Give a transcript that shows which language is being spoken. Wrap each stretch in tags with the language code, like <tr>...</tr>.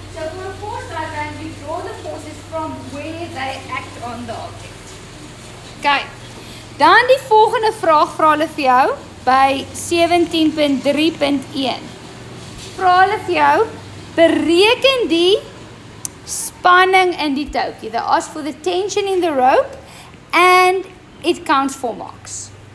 <en>So for a force diagram, we draw the forces from where they act on the object. Okay.</en> <af>Dan die volgende vraag vra hulle vir jou by 17.3.1. Vra hulle vir jou, bereken die spanning in die touwtjie.</af> <en>They ask for the tension in the rope and it counts 4 marks.</en>